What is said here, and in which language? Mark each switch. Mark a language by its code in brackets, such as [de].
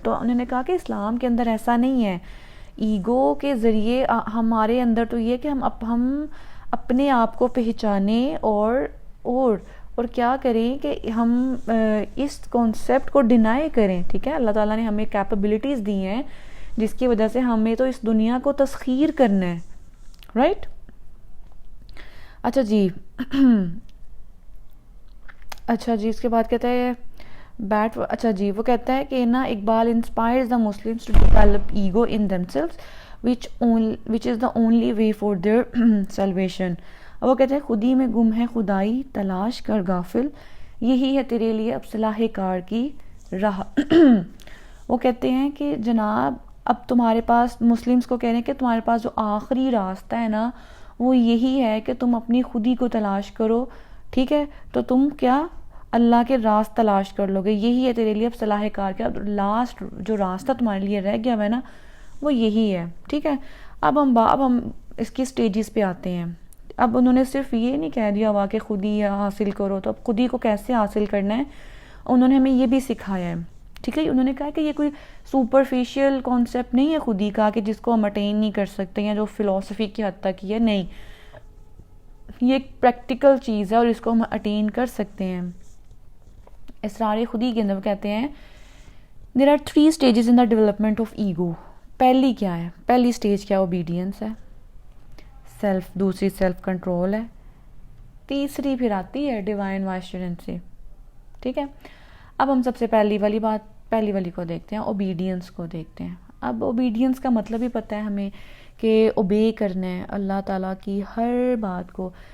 [ur] تو انہوں نے کہا کہ اسلام کے اندر ایسا نہیں ہے. ایگو کے ذریعے ہمارے اندر تو یہ کہ ہم اپنے آپ کو پہچانیں اور کیا کریں کہ ہم اس کانسیپٹ کو ڈینائی کریں. ٹھیک ہے. اللہ تعالیٰ نے ہمیں کیپبلٹیز دی ہیں جس کی وجہ سے ہمیں تو اس دنیا کو تسخیر کرنا ہے. رائٹ. اچھا جی. اچھا جی. اس کے بعد کہتا ہے اچھا جی. وہ کہتا ہے کہ نا [en] Iqbal inspires the Muslims to develop ego in themselves which is the only way for their salvation. [ur] وہ کہتے ہیں خودی میں گم ہے خدائی تلاش کر غافل، یہی ہے تیرے لیے اب صلاح کار کی راہ. وہ کہتے ہیں کہ جناب اب تمہارے پاس، مسلمس کو کہہ رہے ہیں کہ تمہارے پاس جو آخری راستہ ہے نا وہ یہی ہے کہ تم اپنی خودی کو تلاش کرو. ٹھیک ہے. تو تم کیا اللہ کے راست تلاش کر لو گے. یہی ہے تیرے لیے اب صلاح کار کا لاسٹ جو راستہ تمہارے لیے رہ گیا ہے نا وہ یہی ہے. ٹھیک ہے. اب ہم اس کی سٹیجز پہ آتے ہیں. اب انہوں نے صرف یہ نہیں کہہ دیا ہوا کہ خودی حاصل کرو. تو اب خودی کو کیسے حاصل کرنا ہے انہوں نے ہمیں یہ بھی سکھایا ہے. ٹھیک ہے. انہوں نے کہا کہ یہ کوئی سپرفیشیل کانسیپٹ نہیں ہے خودی کا کہ جس کو ہم اٹین نہیں کر سکتے یا جو فلسفی کی حد تک ہے. نہیں، یہ ایک پریکٹیکل چیز ہے اور اس کو ہم اٹین کر سکتے ہیں. اسرار خودی کے اندر کہتے ہیں [en] there are 3 stages in the development of ego. [ur] پہلی کیا ہے؟ پہلی سٹیج کیا؟ اوبیڈینس ہے. دوسری سیلف کنٹرول ہے. تیسری پھر آتی ہے ڈیوائن وائسرنسی. ٹھیک ہے. اب ہم سب سے پہلی والی کو دیکھتے ہیں، اوبیڈینس کو دیکھتے ہیں. اب اوبیڈینس کا مطلب ہی پتہ ہے ہمیں کہ اوبے کرنا ہے اللہ تعالیٰ کی ہر بات کو.